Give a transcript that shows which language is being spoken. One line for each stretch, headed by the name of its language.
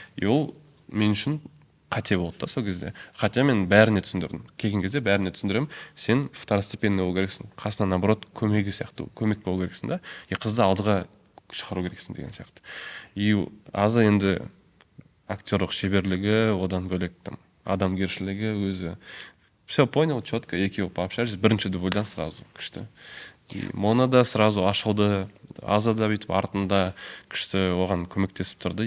Kazakh: И ол мен үшін қате болды да сол кезде. Хотя мен бәріне түсіндірдім. Келген кезде бәріне түсіндіремін. Сен второстепенный болу керексің. Қасына наоборот көмегі сияқты, көмек болу керексің да. И қызды алдыға шығару керексің деген сияқты. И аза енді актерлық шеберлігі, одан бөлек там адамгершілігі өзі.
Russian: Все понял, четко,
Kazakh: екеуі
Russian: пообщались.
Kazakh: Бірінші дубльдан сразу күшті. И Мона да сразу ашылды. Аза да бүйтіп артында күшті оған көмектесіп тұрды.